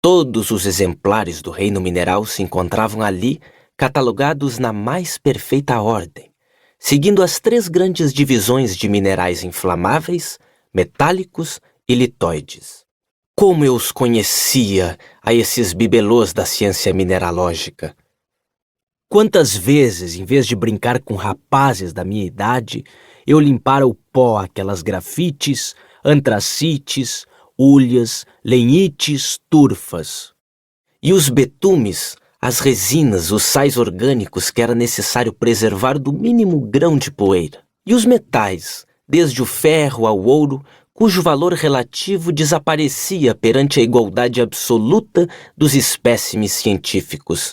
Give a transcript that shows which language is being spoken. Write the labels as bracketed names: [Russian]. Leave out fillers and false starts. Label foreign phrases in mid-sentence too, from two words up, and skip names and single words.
[Portuguese] Todos os exemplares do reino mineral se encontravam ali, catalogados na mais perfeita ordem, seguindo as 3 grandes divisões de minerais inflamáveis, metálicos e litóides. Como eu os conhecia, a esses bibelôs da ciência mineralógica! Quantas vezes, em vez de brincar com rapazes da minha idade, eu limpara o pó aquelas grafites, antracites, hulhas, lenhites, turfas. E os betumes, as resinas, os sais orgânicos que era necessário preservar do mínimo grão de poeira. E os metais, desde o ferro ao ouro, cujo valor relativo desaparecia perante a igualdade absoluta dos espécimes científicos.